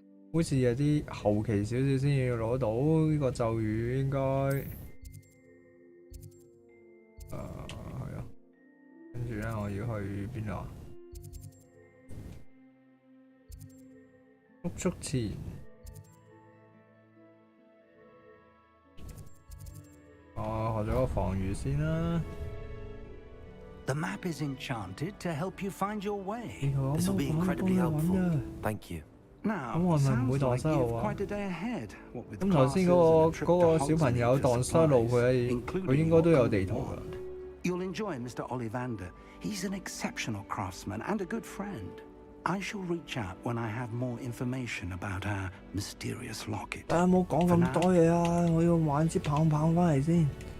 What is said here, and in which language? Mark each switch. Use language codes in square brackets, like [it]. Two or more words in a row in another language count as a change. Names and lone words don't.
[yue] 好似有啲後期少少先要攞到呢個咒語，應該係啊。跟住咧，我要去邊啊？速前。學咗個防禦先啦。 [en] The map is enchanted to help you find your way. This will be incredibly helpful. Thank you. [yue] 咁我係咪唔會蕩失路啊？咁頭先嗰個小朋友蕩失路，佢應該都有地圖㗎。 [en] You'll enjoy Mr. Ollivander. He's an exceptional craftsman and a good friend. I shall reach out when I have more information about our mysterious locket. [yue] 冇講咁多嘢啊！我要玩支棒棒翻嚟先。